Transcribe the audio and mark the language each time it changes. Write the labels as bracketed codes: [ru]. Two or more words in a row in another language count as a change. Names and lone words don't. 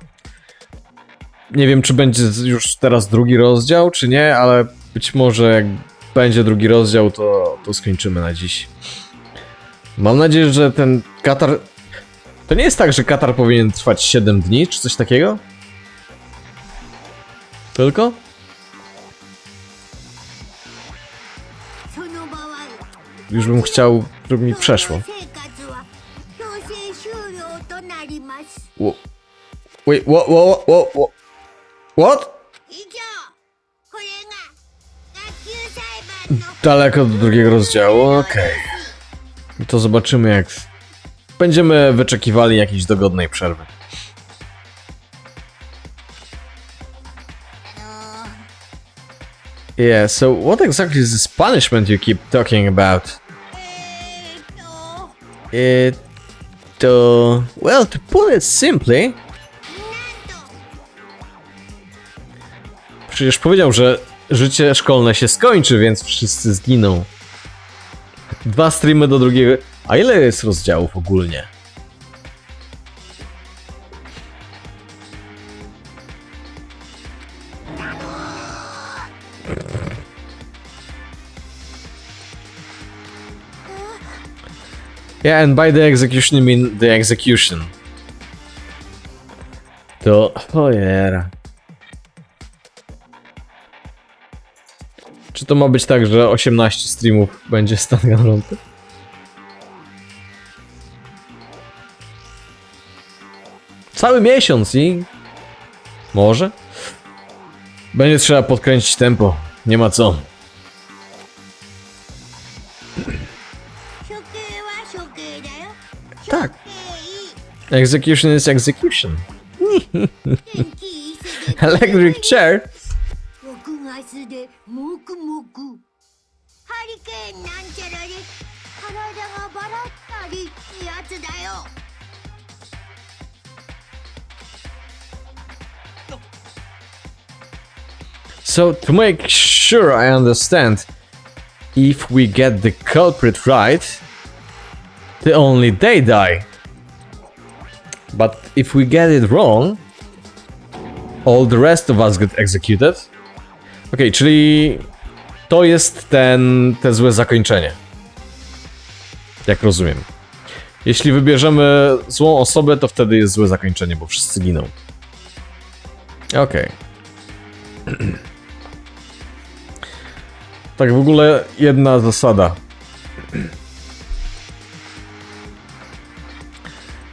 [pl] Nie wiem, czy będzie już teraz drugi rozdział, czy nie, ale być może jak będzie drugi rozdział, to skończymy na dziś. Mam nadzieję, że ten katar... To nie jest tak, że katar powinien trwać 7 dni, czy coś takiego? Tylko? [ja] その場合、 [pl] Już bym chciał, żeby mi przeszło. [ja] 生活は強制終了となります。 [en] Wait, what? [ja] 以上、これが学級裁判の [pl] Daleko do drugiego rozdziału, okej. To zobaczymy, jak będziemy wyczekiwali jakiejś dogodnej przerwy. [en] Yeah, so what exactly is this punishment you keep talking about? Well, to put it simply... [pl] Przecież powiedział, że życie szkolne się skończy, więc wszyscy zginą. 2 streamy do drugiego... A ile jest rozdziałów ogólnie? [en] Yeah, and by the execution, I mean the execution. [pl] To... Ojera. Czy to ma być tak, że 18 streamów będzie z Danganronpy? Cały miesiąc i... Może? Będzie trzeba podkręcić tempo. Nie ma co. [ja] 処刑は処刑だよ。 [pl] Tak. [ja] 処刑 [en] Execution is execution. [ja] 天気いいせで [en] Electric chair? [ja] 6 月でもくもくハリケーンなんちゃらで体がバラったりってやつだよ。 [en] So, to make sure I understand, if we get the culprit right, then only they die. But if we get it wrong, all the rest of us get executed. [pl] Okej, czyli to jest te złe zakończenie. Jak rozumiem. Jeśli wybierzemy złą osobę, to wtedy jest złe zakończenie, bo wszyscy giną. Okej. Tak w ogóle jedna zasada.